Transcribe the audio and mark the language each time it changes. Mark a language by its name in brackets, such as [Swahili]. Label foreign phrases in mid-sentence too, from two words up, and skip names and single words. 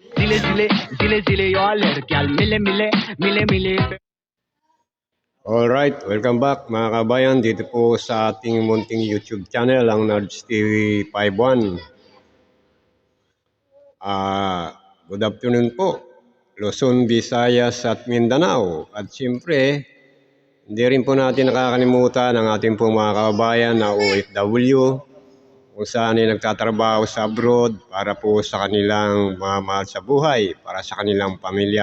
[Hindi] जिले जिले जिले जिले यार लड़कियां मिले मिले मिले मिले. [English] Alright, welcome back [Filipino] mga kabayan dito po sa ating munting [English] YouTube channel, [Filipino] ang Nards TV 51. [English] Good afternoon [Filipino] po, Luzon, Visayas at Mindanao. At siyempre, hindi rin po natin nakakalimutan ang ating pong mga kababayan na OFW kung saan ay nagtatrabaho sa abroad para po sa kanilang mga mahal sa buhay, para sa kanilang pamilya.